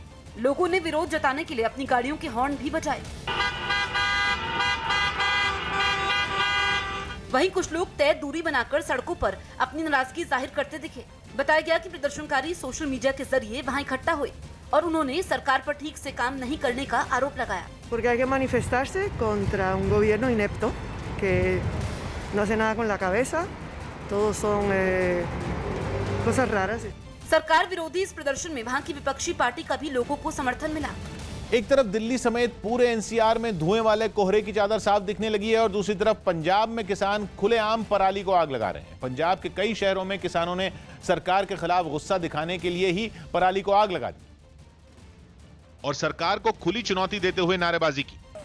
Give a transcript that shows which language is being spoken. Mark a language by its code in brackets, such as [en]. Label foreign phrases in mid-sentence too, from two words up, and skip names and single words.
[hi] लोगों ने विरोध जताने के लिए अपनी गाड़ियों के हॉर्न भी बजाए। वहीं कुछ लोग तय दूरी बनाकर सड़कों पर अपनी नाराजगी जाहिर करते दिखे। बताया गया कि प्रदर्शनकारी [en] social media [hi] के जरिए वहां इकट्ठा हुए और उन्होंने सरकार पर ठीक से काम नहीं करने का आरोप लगाया। [es] Porque hay que manifestarse contra un gobierno inepto que no hace nada con la cabeza, todos son cosas raras. [hi] सरकार विरोधी इस प्रदर्शन में वहां की विपक्षी पार्टी का भी लोगों को समर्थन मिला। एक तरफ दिल्ली समेत पूरे एनसीआर में धुएं वाले कोहरे की चादर साफ दिखने लगी है और दूसरी तरफ पंजाब में किसान खुलेआम पराली को आग लगा रहे हैं। पंजाब के कई शहरों में किसानों ने सरकार के खिलाफ गुस्सा दिखाने के लिए ही पराली को आग लगा दी और सरकार को खुली चुनौती देते हुए नारेबाजी की।